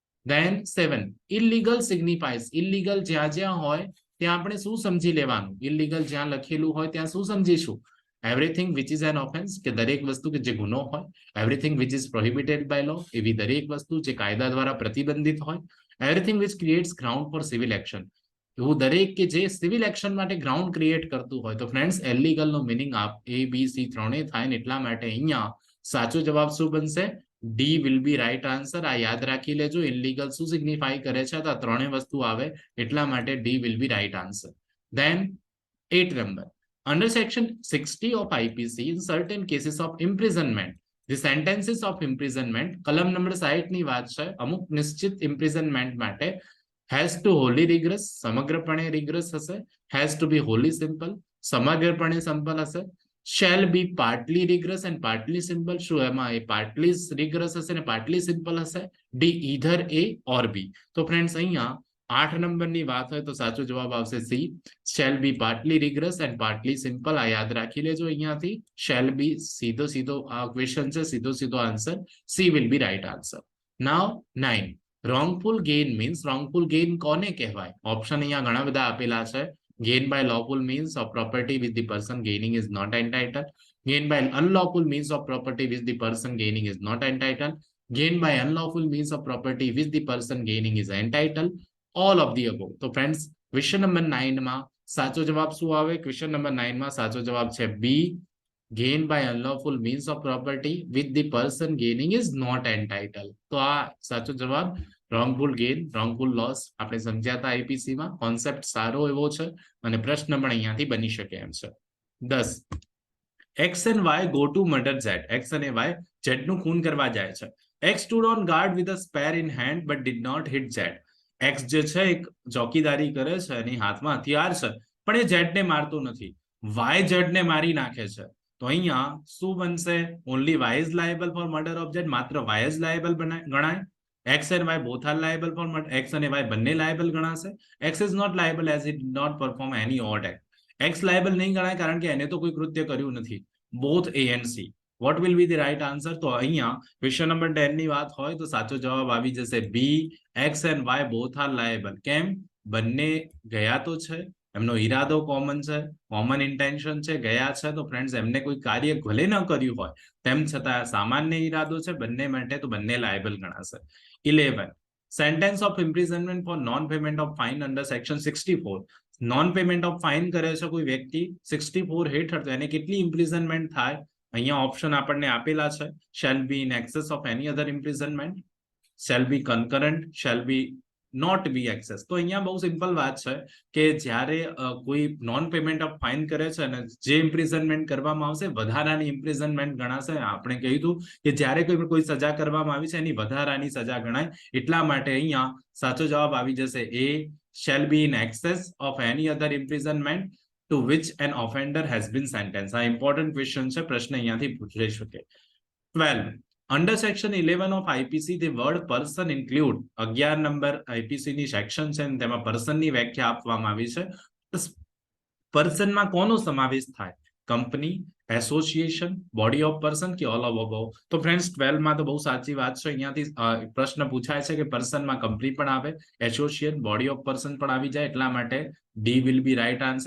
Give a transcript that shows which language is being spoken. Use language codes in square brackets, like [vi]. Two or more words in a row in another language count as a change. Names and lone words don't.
[en] Then 7 illegal signifies, [gu] ઇલીગલ જ્યાં જ્યાં હોય ત્યાં આપણે શું સમજી લેવાનું, ઇલીગલ જ્યાં લખેલું હોય ત્યાં શું સમજીશું, [en] everything which is an offence, [gu] કે દરેક વસ્તુ કે જે ગુનો હોય, [en] everything which is prohibited by law, [gu] એવી દરેક વસ્તુ જે કાયદા દ્વારા પ્રતિબંધિત હોય, [en] everything which creates ground for civil action, [gu] એવું દરેક કે જે [en] civil action [gu] માટે [en] ground create [gu] કરતું હોય. તો ફ્રેન્ડ્સ ઇલીગલ નો મીનિંગ એ બી સી ત્રણેય થાય ને એટલા માટે અહીંયા સાચો જવાબ શું બનશે, [en] D will be right answer. [gu] આ યાદ રાખી લેજો, ઇલીગલ શું સિગ્નિફાઈ કરે છે, તો આ ત્રણેય વસ્તુ આવે એટલા માટે [en] D will be right answer. [gu] ધેન 8 નંબર, [en] under section 60 of IPC, in certain cases of imprisonment, the sentences of imprisonment, [gu] કલમ નંબર 60 ની વાત છે, અમુક નિશ્ચિત imprisonment માટે [en] has to wholly rigorous, [gu] સમગ્રપણે rigorous હશે, [en] has to be wholly simple, [gu] સમગ્રપણે simple હશે, [en] shall be partly rigorous and partly simple, [gu] શું એમાં એ [en] partly rigorous [gu] હશે ને [en] partly simple [gu] હશે, [en] D either A or B. [gu] તો ફ્રેન્ડ્સ અહીંયા 8 નંબરની વાત હોય તો સાચો જવાબ આવશે C, [en] shall be partly rigorous and partly simple. [gu] આ યાદ રાખી લેજો અહીંયાથી, [en] shall be [gu] સીધો સીધો આ ક્વેશ્ચન છે, સીધો સીધો [en] answer C will be right answer. Now 9, wrongful gain means, wrongful gain [gu] કોને કહેવાય, ઓપ્શન અહીંયા ઘણા બધા આપેલા છે. [en] Gain by lawful means of property which the person gaining is not entitled, gain by unlawful means of property which the person gaining is not entitled, gain by unlawful means of property which the person gaining is entitled, all of the above. [gu] તો ફ્રેન્ડ્સ [en] question number [gu] 9 માં સાચો જવાબ શું આવે, [en] question number [gu] 9 માં સાચો જવાબ છે બી, [en] gain by unlawful means of property which the person gaining is not entitled. [gu] તો આ સાચો જવાબ [en] wrongful gain, wrongful loss [gu] આપણે સમજ્યા હતા આઈપીસી માં, કોન્સેપ્ટ સારો એવો છે અને પ્રશ્ન પણ અહીંયાથી બની શકે એમ છે. 10, [en] X and Y go to murder Z, [gu] X અને Y Z નું ખૂન કરવા જાય છે. [en] X stood on guard with a spear in hand but did not hit Z. [gu] X જે છે એક ચોકીદારી કરે છે અને હાથમાં હથિયાર છે પણ એ Z ને મારતો નથી, Y Z ને મારી નાખે છે. તો અહીંયા શું બનશે, [en] only Y is liable for murder of Z, [gu] માત્ર Y જ liable ગણાય, [en] X and Y both are liable for murder, [gu] X અને Y બંને liable ગણાશે. [en] X is not liable as he did not perform any odd act. [gu] X liable નહીં ગણાય કારણ કે એને તો કોઈ કૃત્ય કર્યું નથી. [en] Both A and C. What will be the right answer? [gu] તો અહીંયા [en] question number [gu] 10 ની વાત હોય તો સાચો જવાબ આવી જશે B, [en] X and Y both are liable. [gu] કેમ, બંને ગયા તો છે, એમનો ઈરાદો કોમન છે, [en] common intention [gu] છે, ગયા છે, તો ફ્રેન્ડ્સ એમને કોઈ કાર્ય ભલે ન કર્યું હોય તેમ છતાં સામાન્ય ઈરાદો છે બંને માટે, તો બંને લાયબલ ગણાશે. 11, [en] sentence of imprisonment for non payment of fine under section 64, non payment of fine [gu] કરે છે કોઈ વ્યક્તિ 64 હેઠળ, તો એને કેટલી ઇમ્પ્રિઝનમેન્ટ થાય, અહીંયા ઓપ્શન આપણને આપેલા છે, [en] shall be in excess of any other imprisonment, shall be concurrent, shall be not be excess. [gu] તો અહીંયા બહુ સિમ્પલ વાત છે કે જ્યારે કોઈ [en] non payment of fine [gu] કરે છે અને જે ઇમ્પ્રિઝનમેન્ટ કરવામાં આવશે વધારાની ઇમ્પ્રિઝનમેન્ટ ગણાશે. આપણે કહ્યું કે જ્યારે કોઈ સજા કરવામાં આવી છે એની વધારાની સજા ગણાય, એટલા માટે અહીંયા સાચો જવાબ આવી જશે A, [en] shall be in excess of any other imprisonment to which an offender has been sentenced. [gu] આ [en] important question [gu] છે, પ્રશ્ન અહીંયાથી પૂછાઈ શકે. 12, [en] under section 11 of IPC the word person include, [gu] 11 નંબર IPC ની સેક્શન છે તેમાં person ની વ્યાખ્યા આપવામાં આવી છે. person માં કોનો સમાવેશ થાય, કંપની, એસોસિએશન, [en] body of person [gu] કે [en] all of above. [gu] તો ફ્રેન્ડ્સ 12 માં તો બહુ સાચી વાત છે, અહીંયાથી પ્રશ્ન પૂછાય છે કે પર્સન માં કંપની પણ આવે, [en] association, body of person [gu] પણ આવી જાય, એટલા માટે [en] D will be right answer.